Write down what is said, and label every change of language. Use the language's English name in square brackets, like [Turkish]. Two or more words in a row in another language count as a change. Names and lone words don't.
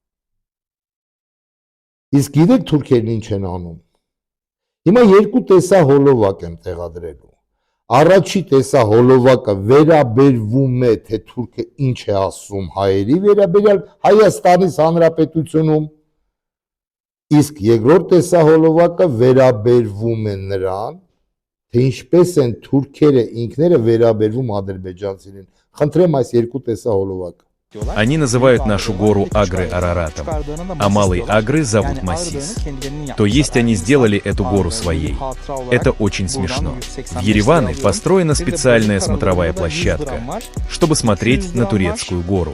[Armenian] Իսկ գիտեք թուրքերն ինչ են անում։ Հիմա երկու տեսահոլովակ եմ տեղադրելու։ Առաջի տեսահոլովակը վերաբերվում է, թե թուրքը ինչ է ասում հայերի վերաբերյալ Հայաստանի Հանրապետությունում, իսկ երկրորդ տեսահոլովակը վերաբերվում է նրան, թե ինչպես են թուրքերը ինքները վերաբերվում ադրբեջանցիներին։ Խնդրեմ այս երկու տեսահոլովակը։ [Russian] Они называют нашу гору Агры Араратом, а малый Агры зовут Масис. То есть они сделали эту гору своей. Это очень смешно. В Ереване построена специальная смотровая площадка, чтобы смотреть на турецкую гору.